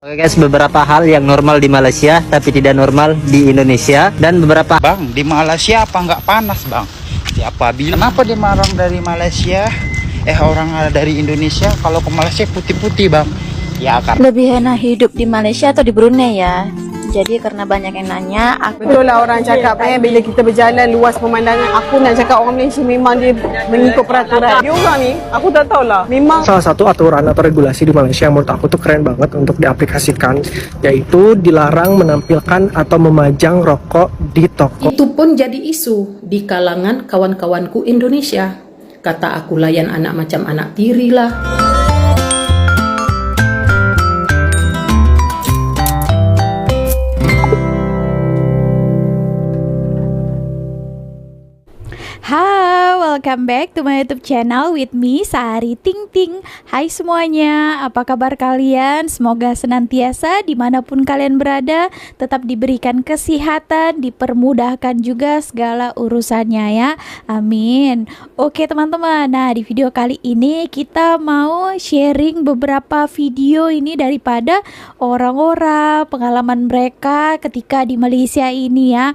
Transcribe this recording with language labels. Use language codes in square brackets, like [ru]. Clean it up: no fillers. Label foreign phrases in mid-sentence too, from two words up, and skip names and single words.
[id] Oke guys, beberapa hal yang normal di Malaysia tapi tidak normal di Indonesia, dan beberapa Bang, di Malaysia apa nggak panas bang? Siapa bilang? Kenapa dia orang dari Malaysia orang ada dari Indonesia kalau ke Malaysia putih-putih bang? Ya karena Lebih enak hidup di Malaysia atau di Brunei ya. Jadi karena banyak yang nanya, aku [ms] Betul lah orang cakap bila kita berjalan luas pemandangan, aku nak cakap orang Malaysia memang dia mengikut peraturan. Dia orang ni, aku tak tahulah. Memang [id] Salah satu aturan atau regulasi di Malaysia yang menurut aku tuh keren banget untuk diaplikasikan, yaitu dilarang menampilkan atau memajang rokok di toko. [ms] Itu pun jadi isu di kalangan kawan-kawanku Indonesia. Kata aku layan anak macam anak tiri lah. [id] Hai, [en] welcome back to my YouTube channel with me, Sari Ting Ting. [id] Hai semuanya, apa kabar kalian? Semoga senantiasa dimanapun kalian berada tetap diberikan kesehatan, dipermudahkan juga segala urusannya ya. Amin. Oke teman-teman, nah di video kali ini kita mau sharing beberapa video ini daripada orang-orang pengalaman mereka ketika di Malaysia ini ya.